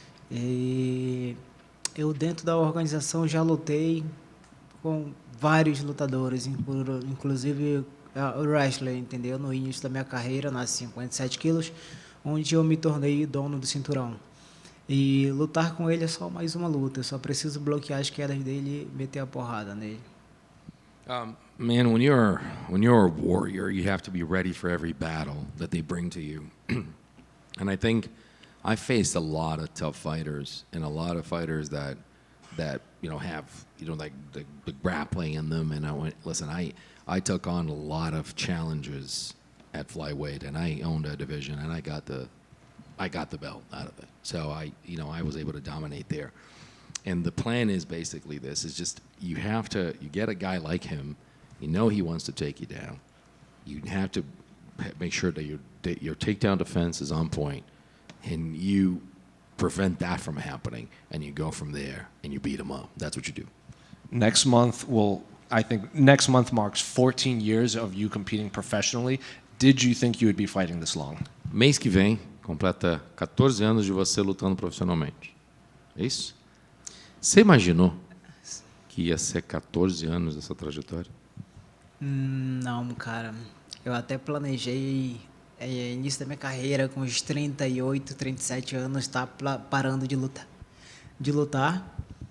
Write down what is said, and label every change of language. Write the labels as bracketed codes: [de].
[pt] E eu, dentro da organização, já lutei com vários lutadores, inclusive o wrestler, entendeu? No início da minha carreira, nas 57 quilos, onde eu me tornei dono do cinturão. E lutar com ele é só mais uma luta, eu só preciso bloquear as quedas dele e meter a porrada nele. [en] Man, when you're a warrior, you have to be ready for every battle that they bring to you. And I think I faced a lot of tough fighters and a lot of fighters that have like the grappling in them. And I went, listen, I took on a lot of challenges at flyweight, and I owned a division, and I got the belt out of it. So I was able to dominate there. And the plan is basically this: is just you get a guy like him, he wants to take you down. You have to make sure that your takedown defense is on point, and you prevent that from happening, and you go from there and you beat him up. That's what you do. Next month marks 14 years of you competing professionally. Did you think you would be fighting this long? [pt] Mês que vem completa 14 anos de você lutando profissionalmente. É isso? Você imaginou que ia ser 14 anos essa trajetória? Não, cara. Eu até planejei início da minha carreira com uns 38, 37 anos, parando de lutar.